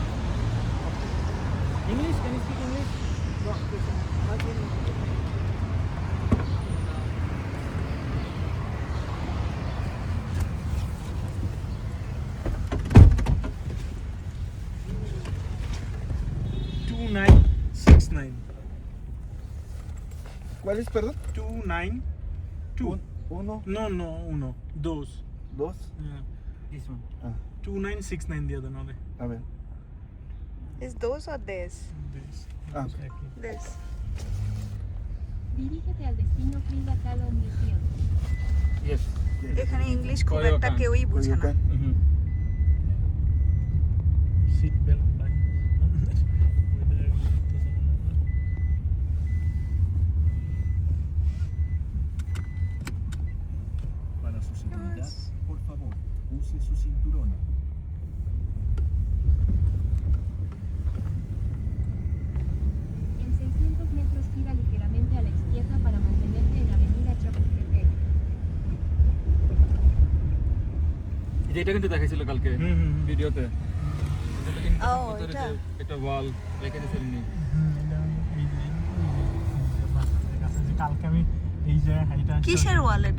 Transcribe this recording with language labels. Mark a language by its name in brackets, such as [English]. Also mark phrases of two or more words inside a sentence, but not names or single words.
[Bangla] ইংলিশ, [English] Can you speak English? 2969. [Spanish] ¿Cuál es, perdón? 292. Uno, No, uno. Dos. dos. [English] Yeah. This one. 2969 the other, no? [Spanish] A ver. [English] Is those or this? This. Ah. Exactly. This. [Spanish] Dirígete al destino [English] Frida Kahlo Museum. Yes. [Bangla] এখানে ইংলিশ খুব Coyoacán. একটা কেউই বুঝে না। Mhm. [English] Seat belt line. [Spanish] Para su seguridad, por favor, use su cinturón. En 600 metros gira ligeramente a la izquierda para mantenerte en Avenida Chapultepec. [Bangla] যেটা কিন্তু দেখাইছিল কালকে ভিডিওতে, এটা একটা ওয়াল রেখে দিয়েছিলেন। কালকে আমি এই যে হাইটা কিসের ওয়াল এটা?